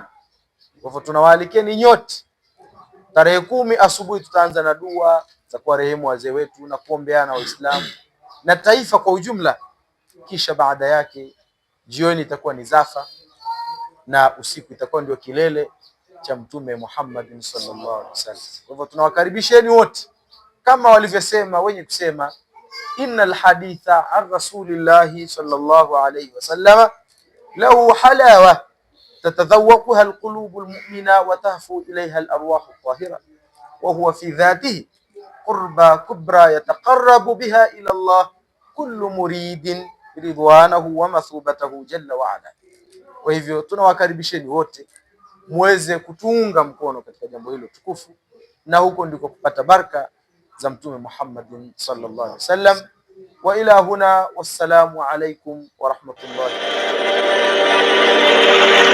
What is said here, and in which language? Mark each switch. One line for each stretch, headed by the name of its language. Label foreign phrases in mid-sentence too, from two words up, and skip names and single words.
Swahili: Kwa hivyo tunawaalikeni nyote. Tarehe 10 asubuhi tutaanza na dua za kuwarehemu wazee wetu na kuombeana Waislamu na taifa kwa ujumla, kisha baada yake jioni itakuwa ni zafa na usiku itakuwa ndio kilele cha Mtume Muhammad
Arabic: صلى الله عليه وسلم.
Swahili: Kwa hivyo tunawakaribisheni wote, kama walivyosema wenye kusema
Arabic: إن الحديث عن رسول الله صلى الله عليه وسلم له حلاوة تتذوقها القلوب المؤمنة وتهفو إليها الأرواح الطاهرة وهو في ذاته قربة كبرى يتقرب بها إلى الله كل مريد رضوانه ومثوبته جل وعلا.
Swahili: Kwa hivyo tunawakaribisheni wote muweze kutuunga mkono katika jambo hilo tukufu, na huko ndiko kupata baraka za Mtume Muhammad
Arabic: صلى الله عليه وسلم. وإلى هنا, والسلام عليكم ورحمة الله.